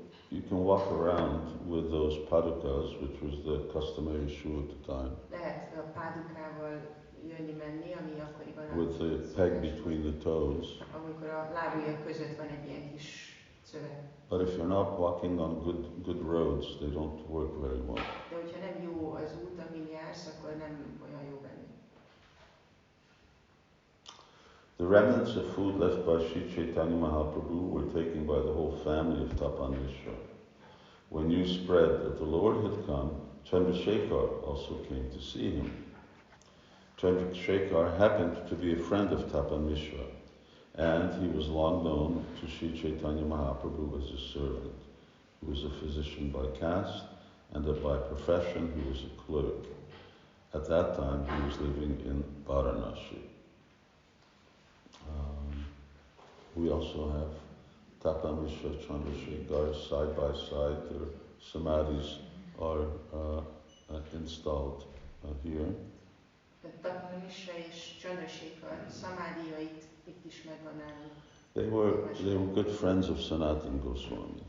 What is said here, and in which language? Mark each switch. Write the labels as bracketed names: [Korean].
[English] You can walk around with those padukas, which was the customary shoe at the time. [Hungarian] Lehet a pádukával jönni-menni, ami akkoriban [English] with the peg between the toes. [Hungarian] Amikor a lábujjak között van egy ilyen kis szövet. [English] But if you're not walking on good roads, they don't work very well. [Hungarian] De hogyha nem jó az út, amin jársz, akkor nem olyan jó benni. [English] The remnants of food left by Sri Caitanya Mahaprabhu were taken by the whole family of Tapan Mishra. When news spread that the Lord had come, Chandrasekhar also came to see him. Chandrasekhar happened to be a friend of Tapan Mishra, and he was long known to Sri Caitanya Mahaprabhu as his servant. He was a physician by caste, and by profession he was a clerk. At that time he was living in Vārānasī. We also have Tapan Mishra, Chandrasekhar side by side. Their samadhis are installed here. [Hungarian] Tapan Mishra és Chandrasekhar samadhiait itt is megvan nálunk. [English] They were good friends of Sanatana Goswami.